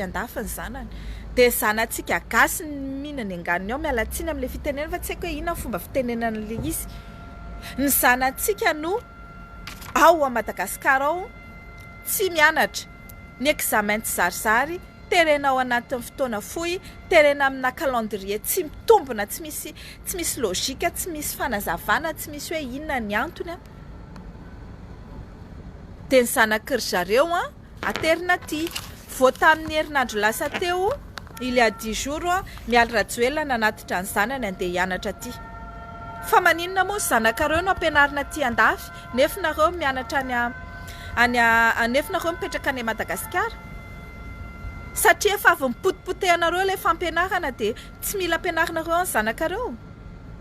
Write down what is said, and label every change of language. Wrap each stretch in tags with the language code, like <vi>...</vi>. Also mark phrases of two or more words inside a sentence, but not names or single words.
<mg>andafy ny zanany dia zanatsika gasy ny mihinany anganiny ao miala tsiny amin'ilay fitenenana fa tsy haiko hoe inona fomba fitenenana le izy ny zanatsika no ao a Madagasikara ao tsy mianatra ny examen tsy zarizary terena ao anatin'ny fotoana fohy terena amina calendrier tsy mitombona tsy misy logika tsy misy fanazavana tsy misy hoe inona ny antony dia ny zanaky ry zareo aterina aty vao tamin'ny herinandro lasa teo</mg> <fr>il y a 10 jours</fr> <mg>miala Rajoelina nanatitra ny zanany andeha hianatra aty fa maninona moa zanakareo no ampianarina aty andafy nefa nareo mianatra nefa nareo mipetraka any Madagasikara satria efa avy mipotipotehanareo ilay fampianarana dia tsy mila ampianarinareo ny zanakareo</mg>